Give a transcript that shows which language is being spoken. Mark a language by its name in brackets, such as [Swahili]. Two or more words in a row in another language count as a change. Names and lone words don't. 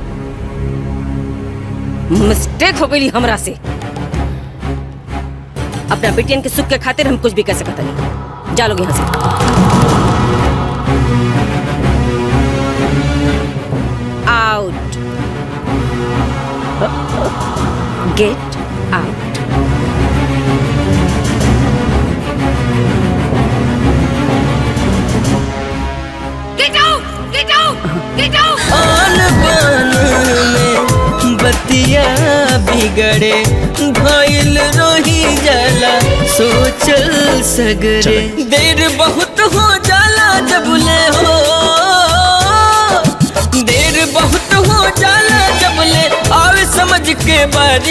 [Bhojpuri] मिस्टेक हो गई हमरा से। अपना बेटियन के सुख के खातिर हम कुछ भी कर सकता नहीं। जा लोग यहाँ से। [English] get out. get out, get out, get out. [Bhojpuri] आन बान में बतिया बिगड़े भइल रोही जाला सोचल सगरे। देर बहुत हो जाला जबले हो, देर बहुत हो जाला जबले आवे समझ के बारी।